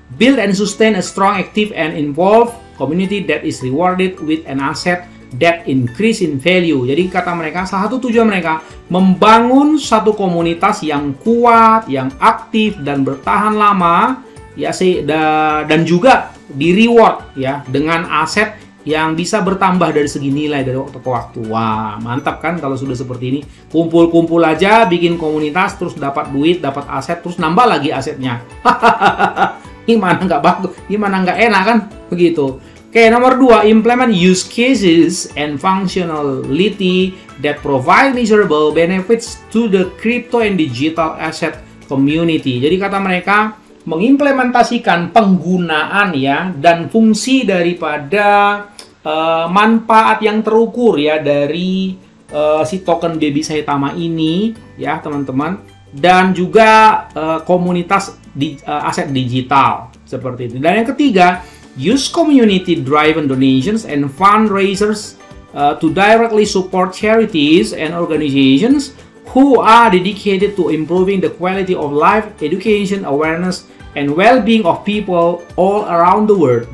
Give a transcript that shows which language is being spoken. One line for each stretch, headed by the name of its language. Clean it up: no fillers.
English: build and sustain a strong, active, and involved community that is rewarded with an asset that increase in value.
Indonesian: Jadi kata mereka, salah satu tujuan mereka membangun satu komunitas yang kuat, yang aktif dan bertahan lama, ya sih, dan juga di reward ya dengan aset yang bisa bertambah dari segi nilai dari waktu ke waktu. Wah, mantap kan kalau sudah seperti ini. Kumpul-kumpul aja, bikin komunitas, terus dapat duit, dapat aset, terus nambah lagi asetnya. Gimana nggak bagus, gimana nggak enak kan? Begitu. Oke, nomor 2,
English: implement use cases and functionality that provide measurable benefits to the crypto and digital asset community.
Indonesian: Jadi kata mereka, mengimplementasikan penggunaan ya dan fungsi daripada manfaat yang terukur ya dari si token Baby Saitama ini ya teman-teman, dan juga komunitas aset digital seperti itu.
English: Dan yang ketiga, use community-driven donations and fundraisers to directly support charities and organizations who are dedicated to improving the quality of life, education, awareness, and well-being of people all around the world.